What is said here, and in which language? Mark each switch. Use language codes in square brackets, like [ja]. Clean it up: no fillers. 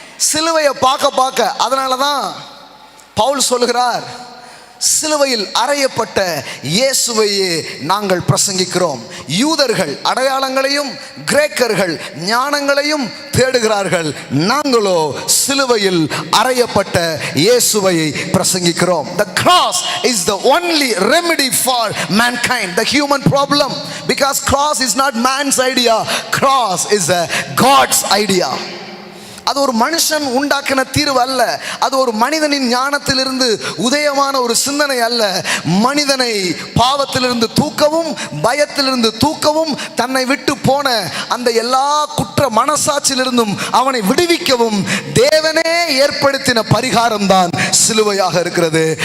[ta] சிலுவையை பார்க்க அதனால தான் பவுல் சொல்லுகிறார், சிலுவையில் அறையப்பட்ட இயேசுவையே நாங்கள் பிரசங்கிக்கிறோம். யூதர்கள் அடையாளங்களையும் கிரேக்கர்கள் ஞானங்களையும் தேடுகிறார்கள், நாங்களோ சிலுவையில் அறையப்பட்ட இயேசுவையை பிரசங்கிக்கிறோம். [en] The cross is the only remedy for mankind, the human problem, because cross is not man's idea, cross is a God's idea. [ta] அது ஒரு மனுஷன் உண்டாக்கின தீர்வு அல்ல. அது ஒரு மனிதனின் ஞானத்திலிருந்து உதயமான ஒரு சிந்தனை அல்ல. மனிதனை பாவத்திலிருந்து தூக்கவும் பயத்திலிருந்து தூக்கவும் தன்னை விட்டு போன அந்த எல்லா குற்ற மனசாட்சியிலிருந்தும் அவனை விடுவிக்கவும் தேவனே ஏற்படுத்தின பரிகாரம் தான் சிலுவையாக இருக்கிறது.